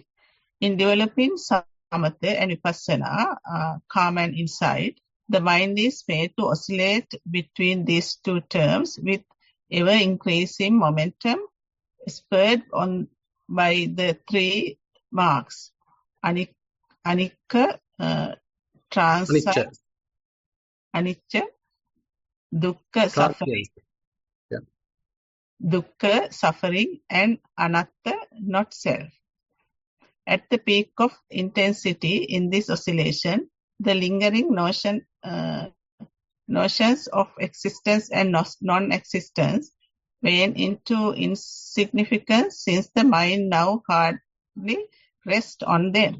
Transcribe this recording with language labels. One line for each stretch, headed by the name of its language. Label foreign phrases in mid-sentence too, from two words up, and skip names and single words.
English: In developing samatha and vipassana, calm and insight, the mind is made to oscillate between these two terms with ever-increasing momentum, spurred on by the three marks: anicca, Anicca.
Pali: anicca, dukkha,
English: suffering, Yeah. dukkha, suffering, and anatta, not self. At the peak of intensity in this oscillation, the lingering notions of existence and non-existence wane into insignificance, since the mind now hardly rests on them.